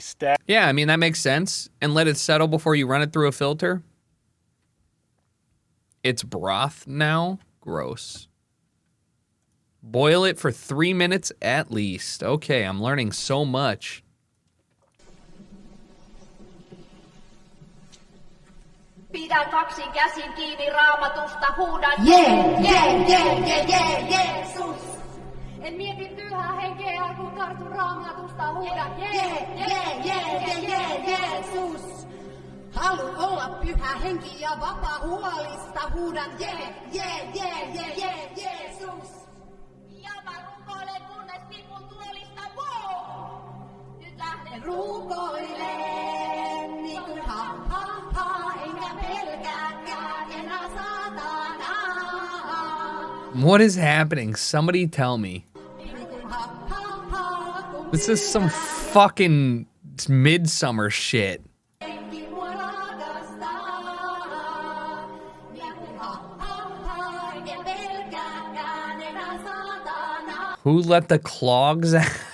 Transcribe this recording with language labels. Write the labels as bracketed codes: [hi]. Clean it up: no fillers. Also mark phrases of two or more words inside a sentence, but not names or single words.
[en] Yeah, I mean, that makes sense. And let it settle before you run it through a filter. It's broth now. Gross. Boil it for 3 minutes at least. Okay, I'm learning so much. [fi] Pidän kaksin käsin kiinni Raamatusta, huudan Jeesus. En mieti pyhää henkeä, kun tartun Raamatusta, huudan Jeesus. Haluan olla pyhä henki ja vapaa huolista, huudan Jeesus. Ja mä rukoilen, kunnes tipun tuolista, wow! Nyt lähden rukoilen, niin kuin enkä pelkääkään enää saatanaa. [en] What is happening? Somebody tell me. This is some fucking midsummer shit. Who let the clogs out?